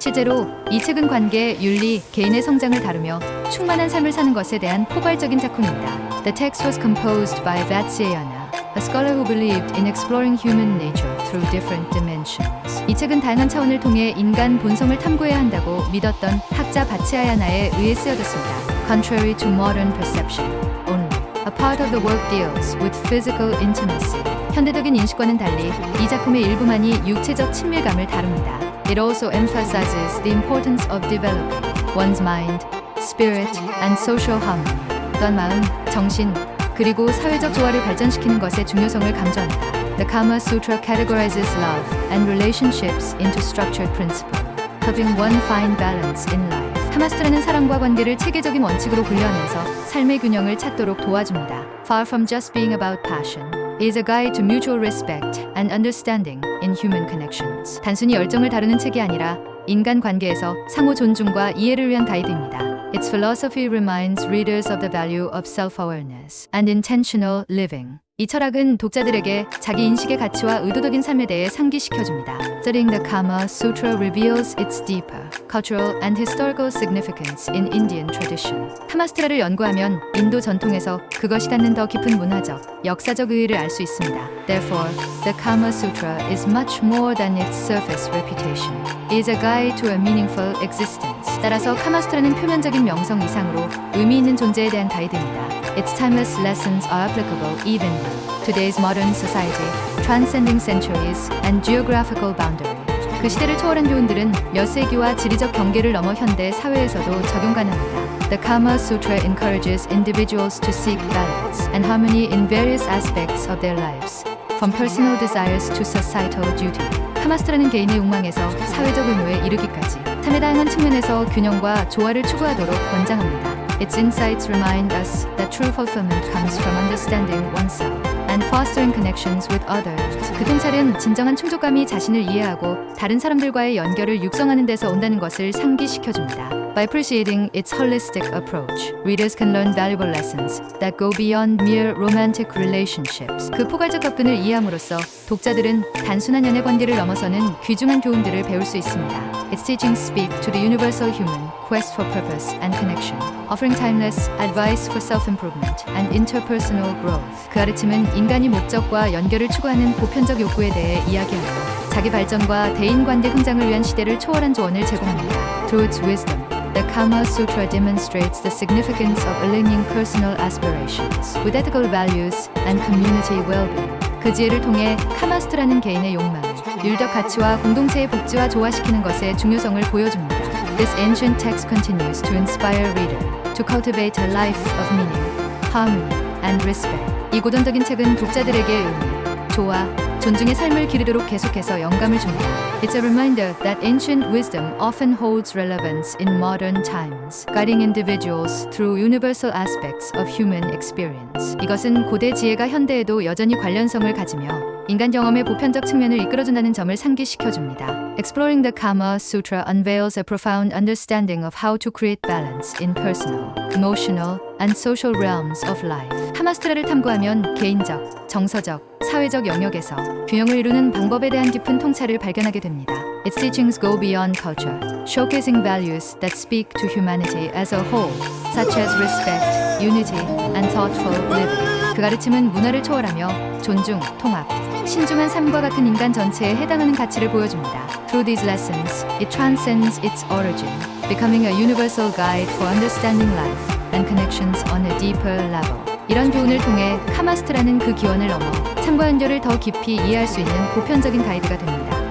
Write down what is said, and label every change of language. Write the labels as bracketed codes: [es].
[ko] 실제로 이 책은 관계, 윤리, 개인의 성장을 다루며 충만한 삶을 사는 것에 대한 포괄적인 작품입니다. [en] The text was composed by Vatsyayana, a scholar who believed in exploring human nature through different dimensions. [ko] 이 책은 다양한 차원을 통해 인간 본성을 탐구해야 한다고 믿었던 학자 바츠야야나에 의해 쓰여졌습니다. [en] Contrary to modern perception, only a part of the work deals with physical intimacy. [ko] 현대적인 인식과는 달리 이 작품의 일부만이 육체적 친밀감을 다룹니다. [en] It also emphasizes the importance of developing one's mind, spirit, and social harmony. [ko] 또한 마음, 정신, 그리고 사회적 조화를 발전시키는 것의 중요성을 강조합니다. [en] The Kama Sutra categorizes love and relationships into structured principles, helping one find balance in life. [ko] 카마수트라는 사랑과 관계를 체계적인 원칙으로 분류하면서 삶의 균형을 찾도록 도와줍니다. [en] Far from just being about passion, it is a guide to mutual respect and understanding in human connections. [ko] 단순히 열정을 다루는 책이 아니라 인간 관계에서 상호 존중과 이해를 위한 가이드입니다. [en] Its philosophy reminds readers of the value of self-awareness and intentional living. [ko] 이 철학은 독자들에게 자기 인식의 가치와 의도적인 삶에 대해 상기시켜줍니다. [en] Studying the Kama Sutra reveals its deeper cultural and historical significance in Indian tradition. [ko] 카마스트라를 연구하면 인도 전통에서 그것이 닿는 더 깊은 문화적, 역사적 의의를 알 수 있습니다. [en] Therefore, the Kama Sutra is much more than its surface reputation. It is a guide to a meaningful existence. [ko] 따라서 카마스트라는 표면적인 명성 이상으로 의미 있는 존재에 대한 가이드입니다. [en] Its timeless lessons are applicable even in today's modern society, transcending centuries and geographical boundaries. [ko] 그 시대를 초월한 교훈들은 몇 세기와 지리적 경계를 넘어 현대 사회에서도 적용 가능합니다. [en] The Kama Sutra encourages individuals to seek balance and harmony in various aspects of their lives, from personal desires to societal duty. [ko] 카마스트라는 개인의 욕망에서 사회적 의무에 이르기까지 삶의 다양한 측면에서 균형과 조화를 추구하도록 권장합니다. [en] Its insights remind us that true fulfillment comes from understanding oneself and fostering connections with others. [ko] 그 통찰은 진정한 충족감이 자신을 이해하고 다른 사람들과의 연결을 육성하는 데서 온다는 것을 상기시켜줍니다. [en] By appreciating its holistic approach, readers can learn valuable lessons that go beyond mere romantic relationships. [ko] 그 포괄적 접근을 이해함으로써 독자들은 단순한 연애 관계를 넘어서는 귀중한 교훈들을 배울 수 있습니다. [en] Its teachings speak to the universal human quest for purpose and connection, offering timeless advice for self-improvement and interpersonal growth. [ko] 그 가르침은 인간이 목적과 연결을 추구하는 보편적 욕구에 대해 이야기하며 자기 발전과 대인관계 성장을 위한 시대를 초월한 조언을 제공합니다. [en] Through its wisdom, the Kama Sutra demonstrates the significance of aligning personal aspirations with ethical values and community well-being. [ko] 그 지혜를 통해 카마스트라는 개인의 욕망을 율적 가치와 공동체의 복지와 조화시키는 것의 중요성을 보여줍니다. [en] This ancient text continues to inspire reader to cultivate a life of meaning, harmony, and respect. [ko] 이 고전적인 책은 독자들에게 의미, 조화, 존중의 삶을 기르도록 계속해서 영감을 줍니다. [en] It's a reminder that ancient wisdom often holds relevance in modern times, guiding individuals through universal aspects of human experience. [ko] 이것은 고대 지혜가 현대에도 여전히 관련성을 가지며 인간 경험의 보편적 측면을 이끌어준다는 점을 상기시켜줍니다. [en] Exploring the Kama Sutra unveils a profound understanding of how to create balance in personal, emotional, and social realms of life. [ko] 카마스트라를 탐구하면 개인적, 정서적, 사회적 영역에서 균형을 이루는 방법에 대한 깊은 통찰을 발견하게 됩니다. [en] Its teachings go beyond culture, showcasing values that speak to humanity as a whole, such as respect, unity, and thoughtful living. [ko] 그 가르침은 문화를 초월하며 존중, 통합, 신중한 삶과 같은 인간 전체에 해당하는 가치를 보여줍니다. [en] Through these lessons, it transcends its origin, becoming a universal guide for understanding life and connections on a deeper level. [ko] 이런 교훈을 통해 카마스트라는 그 기원을 넘어 삶과 연결을 더 깊이 이해할 수 있는 보편적인 가이드가 됩니다.